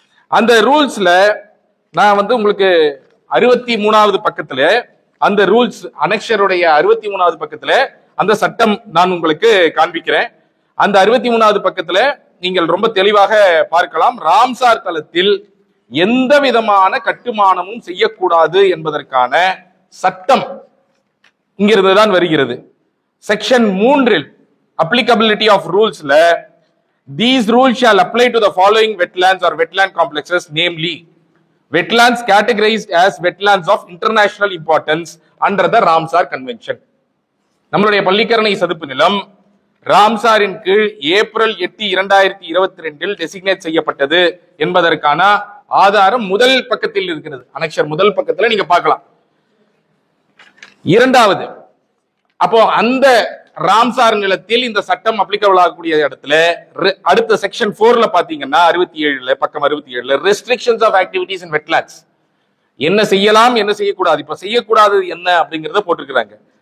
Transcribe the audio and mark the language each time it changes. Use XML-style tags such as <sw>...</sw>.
<ta>அந்த ரூல்ஸ்ல நான் உங்களுக்கு 63வது பக்கத்துல, அந்த ரூல்ஸ் அனெக்ஷருடைய 63வது பக்கத்துல அந்த சட்டம் நான் உங்களுக்கு காண்பிக்கிறேன். அந்த 63வது பக்கத்துல நீங்கள் ரொம்ப தெளிவாக பார்க்கலாம். ராம்சார் தலத்தில் எந்த விதமான கட்டுமானமும் செய்யக்கூடாது என்பதற்கான சட்டம் இங்கிருந்து தான் வருகிறது.</ta> <en>Section 3 applicability of rulesல, these rules shall apply to the following wetlands or wetland complexes, namely wetlands categorized as wetlands of international importance under the Ramsar Convention.</en> <ta>நம்மளுடைய பள்ளிக்கரணை சதுப்பு நிலம் ராம்சாரின் கீழ் ஏப்ரல் 8, 2022 டெசிக்னேட் செய்யப்பட்டது என்பதற்கான ஆதாரம் முதல் பக்கத்தில் இருக்கிறது. அனெக்ஷர் முதல் பக்கத்துல நீங்க பார்க்கலாம். இரண்டாவது, அப்போ அந்த ராம்சார் நிலத்தில் இந்த சட்டம் அப்ளிகபிள் ஆகக்கூடிய இடத்துல அடுத்த செக்ஷன் 4ல பாத்தீங்கன்னா 67 பக்கம் 67</ta> <en>restrictions of activities in wetlands,</en> <ta>என்ன செய்யலாம் என்ன செய்யக்கூடாது, இப்ப செய்யக்கூடாது என்ன அப்படிங்கறத போட்டிருக்கிறாங்க.</ta>